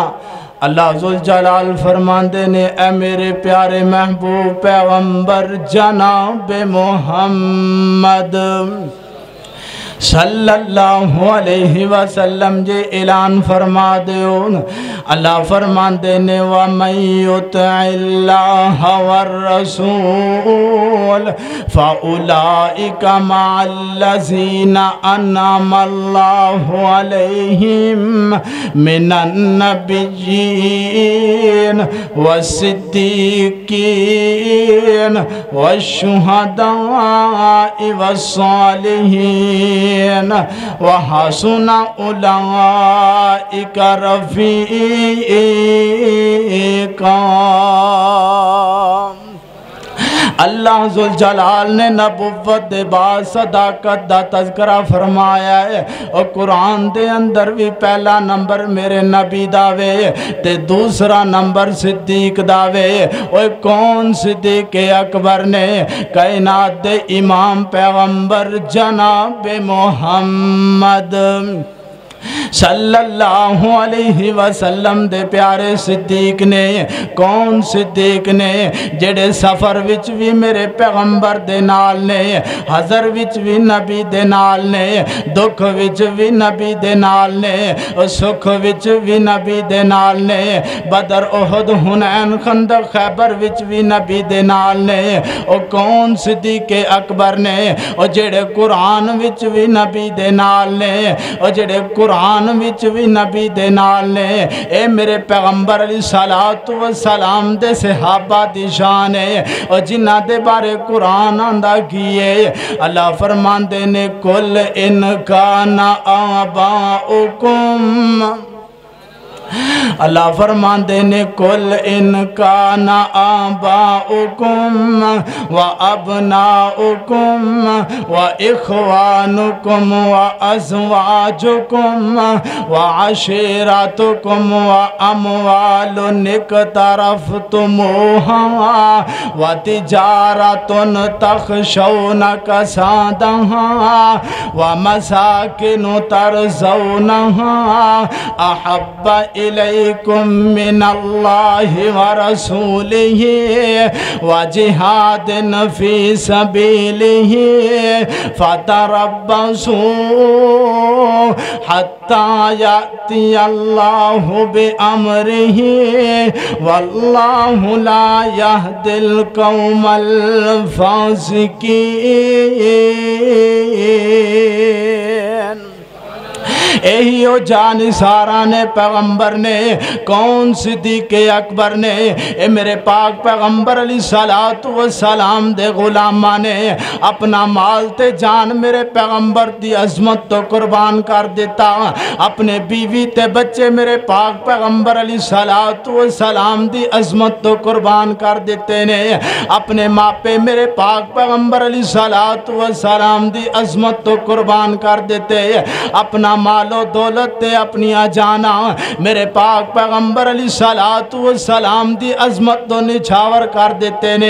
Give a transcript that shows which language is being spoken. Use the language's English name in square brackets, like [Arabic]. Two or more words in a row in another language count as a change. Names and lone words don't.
[Punjabi] اللہ ذوالجلال فرمان دینے اے میرے پیارے محبوب پیغمبر جناب محمد [Arabic] صلی اللہ علیہ وسلم [Punjabi] جے اعلان فرما دیون۔ اللہ فرمان دینے [Arabic] وَمَن يُطِعِ اللَّهَ وَالرَّسُولَ فَأُولَئِكَ مَعَ الَّذِينَ أَنْعَمَ اللَّهُ عَلَيْهِمْ مِنَ النَّبِيِّينَ وَالصِّدِّيقِينَ وَالشُّهَدَاءِ وَالصَّالِحِينَ وَحَسُنَ أُولَئِكَ رفیقا۔ [Punjabi] اللہ ذوالجلال نے نبوت دے بعد صداقت دا تذکرہ فرمایا ہے، اور قرآن دے اندر بھی پہلا نمبر میرے نبی داوے تے دوسرا نمبر صدیق داوے۔ اور کون صدیق اکبر نے؟ کائنات دے امام پیغمبر جناب محمد [Arabic] صلی اللہ علیہ وسلم [Punjabi] دے پیارے صدیق نے۔ کون صدیق نے؟ جڑے سفر وچ بھی میرے پیغمبر دے نال نے، حضر وچ بھی نبی دے نال نے، دکھ وچ بھی نبی دے نال نے، سکھ وچ بھی نبی دے نال نے، بدر احد حنین خندق خیبر وچ بھی نبی دے نال نے۔ اور کون صدیق اکبر نے؟ اور جڑے قرآن وچ بھی نبی دے نال نے، اور جڑے قرآن وچ بھی نبی دے نال نے۔ اے میرے پیغمبر [Arabic] علیہ السلام [Punjabi] دے صحابہ دی شان ہے، اور جنہ دے بارے قرآن آندہ کیے اللہ فرمان دینے [Arabic] کل ان کان آباؤکم، [Punjabi] اللہ فرمان دینے [Arabic] کل ان کان آباؤکم و ابناؤکم و اخوانکم و ازواجکم و عشیراتکم و اموال اقترفتموها و تجارت تخشون کسادها و مساکن ترزونها احب الیکم من اللہ ورسولہ وجہاد فی سبیلہ فتربصوا حتی یأتی اللہ بامرہ واللہ لا یہدی القوم الفاسقین۔ [Punjabi] یہی او جانثاران پیغمبر نے۔ کون صدیق اکبر نے؟ اے میرے پاک پیغمبر [Arabic] علیہ السلام [Punjabi] دے غلامہ نے اپنا مال تے جان میرے پیغمبر دی عظمت تو قربان کر دیتا، اپنے بیوی تے بچے میرے پاک پیغمبر [Arabic] علیہ السلام [Punjabi] دی عظمت تو قربان کر دیتے نے، اپنے ماپے میرے پاک پیغمبر [Arabic] علیہ السلام [Punjabi] دی عظمت تو قربان کر دیتے، اپنا مال و دولت تے اپنی جانا میرے پاک پیغمبر [Arabic] علیہ السلام [Punjabi] دی عظمت تو نچھاور کر دیتے نے۔